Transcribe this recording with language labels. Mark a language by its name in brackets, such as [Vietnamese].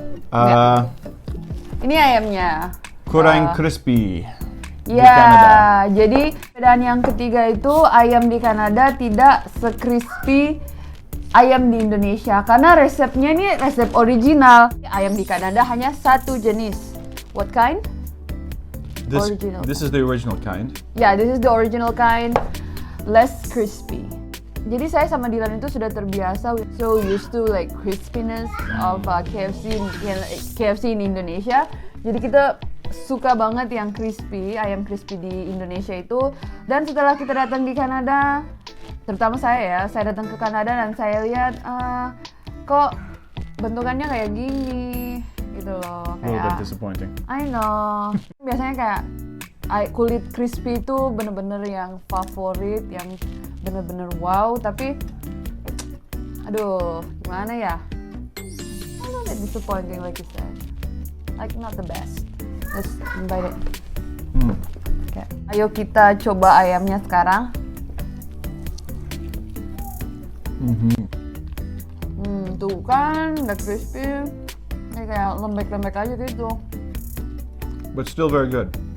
[Indonesian] Ya. Ini ayamnya. Kurang crispy di Ya, Kanada. jadi perbedaan yang ketiga itu ayam di Kanada tidak se-crispy ayam di Indonesia karena resepnya ini resep original. Ayam di Kanada hanya satu jenis. [English] What kind? Original. This is the original kind. Yeah, this is the original kind, less crispy. [Indonesian] Jadi saya sama Dylan itu sudah terbiasa, [English] we're so used to like crispiness of KFC in Indonesia. [Indonesian] Jadi kita suka banget yang crispy, ayam crispy di Indonesia itu. Dan setelah kita datang di Kanada, terutama saya datang ke Kanada dan saya lihat kok bentukannya kayak gini gitu loh. [English] A little bit [Indonesian] Kayak [English] disappointing. I know. [Indonesian] Biasanya kayak kulit crispy itu bener-bener yang favorit, yang bener-bener wow. Tapi, aduh, gimana ya? [English] A little bit disappointing like you said. Like not the best. Let's invite it. [Indonesian] Oke. Ayo kita coba ayamnya sekarang. Tuh kan, udah crispy. Ini kayak lembek-lembek aja gitu. [English] But still very good.